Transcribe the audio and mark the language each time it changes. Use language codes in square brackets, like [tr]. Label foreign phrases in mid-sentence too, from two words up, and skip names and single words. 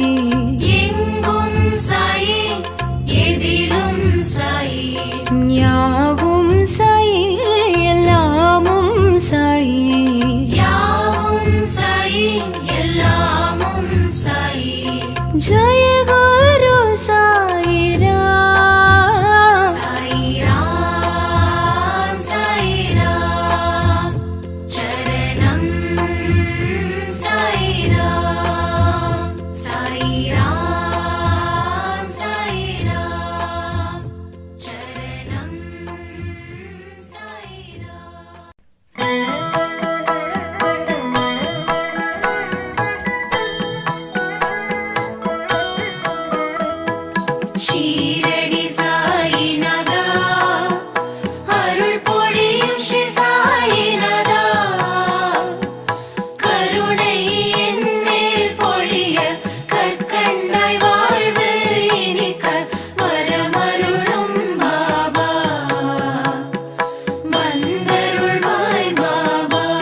[ta] எங்கும் சாயி எதிலும் சாயி, யாவும் சாயி எல்லாமும் சாயி, யாவும் சாயி எல்லாமும் சாயி। [hi] जय गुरु साई राम। साई राम साई राम चरणम साई राम। साई राम साई राम चरणम साई राम। [ta] ஷீரடி சாயிநாதா அருள் பொழியும் ஸ்ரீ சாயிநாதா, கருணை என் மேல் பொழிய கற்கண்டாய் வாழ்வு இனிக்க வரமருளும் பாபா, வந்தருள்வாய் பாபா।